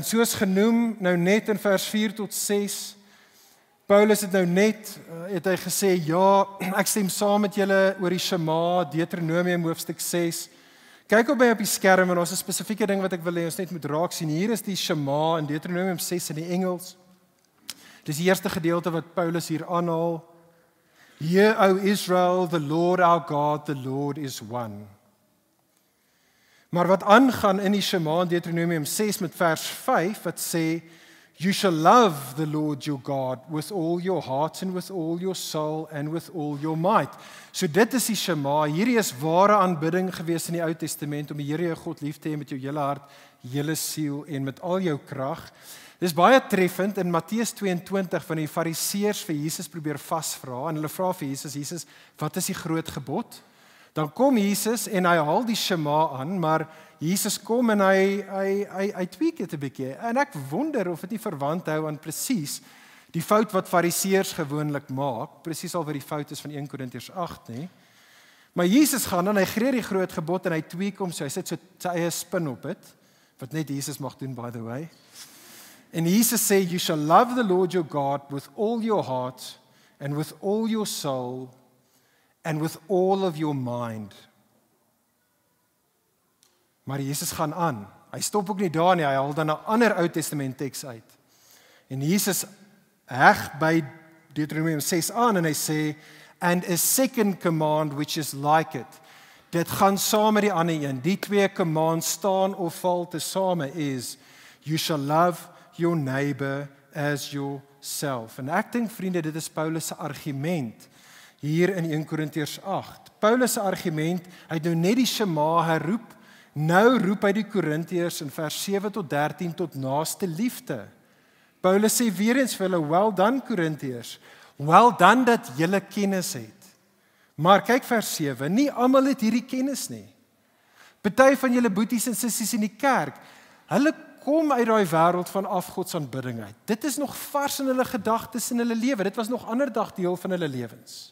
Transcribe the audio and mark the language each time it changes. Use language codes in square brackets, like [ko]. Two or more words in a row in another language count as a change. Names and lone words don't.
[af] Soos genoem nou net in vers 4 tot 6. Paulus het nou net het hy gesê, ja, ek stem saam met julle oor die Shema, Deuteronomium hoofstuk 6. Kyk op my op die skerm, en ons 'n spesifieke ding wat ek wil hê ons net moet raak sien. Hier is die Shema in Deuteronomium 6 in die Engels. Dis die eerste gedeelte wat Paulus hier aanhaal. [en] Hear, O Israel, the Lord our God, the Lord is one. [af] Maar wat aangaan in die Shema in Deuteronomium 6 met vers 5 wat sê, [en] you shall love the Lord your God with all your heart and with all your soul and with all your might. [af] So dit is die Shema. Hierdie is ware aanbidding gewees in die Ou Testament, om die Here jou God lief te hê met jou hele hart, hele siel en met al jou krag. Dis baie treffend in Matteus 22 van die Fariseërs vir Jesus probeer vasvra, en hulle vra vir Jesus, wat is die groot gebod? Dan kom Jesus en hy haal die Shema aan, maar Jesus kom en hy tweak dit 'n bietjie. En ek wonder of dit nie verwant hou aan presies die fout wat fariseërs gewoonlik maak, presies al wat die fout is van 1 Korintiërs 8 nie. Maar Jesus gaan dan, hy gee die groot gebod en hy tweak hom so, hy sit so sy eie spin op dit, wat net Jesus mag doen, [en] by the way. [af] En Jesus sê, [en] you shall love the Lord your God with all your heart and with all your soul and with all of your mind. [af] Maar Jesus gaan aan. Hy stop ook nie daar nie, hy haal dan 'n ander Ou Testament teks uit. En Jesus heg by Deuteronomium 6 aan en hy sê, [en] and a second command which is like it. [af] Dit gaan saam met die ander een. Die twee commands staan of val tesame is, [en] you shall love your neighbor as yourself. [af] En ek dink vriende, dit is Paulus se argument hier in 1 Korintiërs 8. Paulus se argument, hy het nou net die Shema herroep, nou roep hy die Korintiërs in vers 7 tot 13 tot naaste liefde. Paulus sê weer eens vir hulle, [en] well done [af] Korintiërs, [en] well done [af] dat julle kennis het. Maar kyk vers 7, nie almal het hierdie kennis nie. Party van julle boeties en sissies in die kerk, hulle kom uit daai wêreld van afgodsaanbidding uit. Dit is nog vars in hulle gedagtes en hulle lewe. Dit was nog ander dag deel van hulle lewens.